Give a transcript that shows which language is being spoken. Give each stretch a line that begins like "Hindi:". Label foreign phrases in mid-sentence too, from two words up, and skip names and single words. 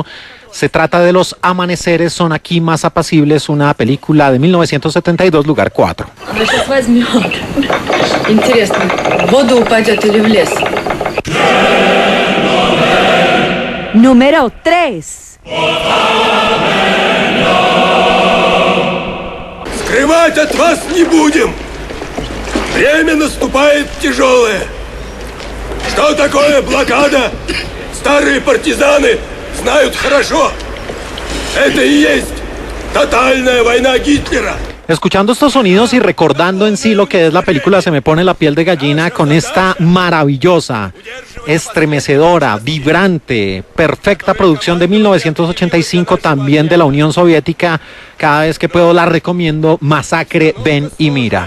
Spanish: Se trata de Los amaneceres son aquí más apacibles, una película de 1972, lugar 4. Número 3.
Russian: Скрывать от вас не будем. Время наступает тяжелое. Что такое блокада? Старые партизаны знают хорошо. Это и есть тотальная война Гитлера.
Spanish: Escuchando estos sonidos y recordando en sí lo que es la película, se me pone la piel de gallina con esta maravillosa, estremecedora, vibrante, perfecta producción de 1985, también de la Unión Soviética. Cada vez que puedo la recomiendo, Masacre, ven y mira.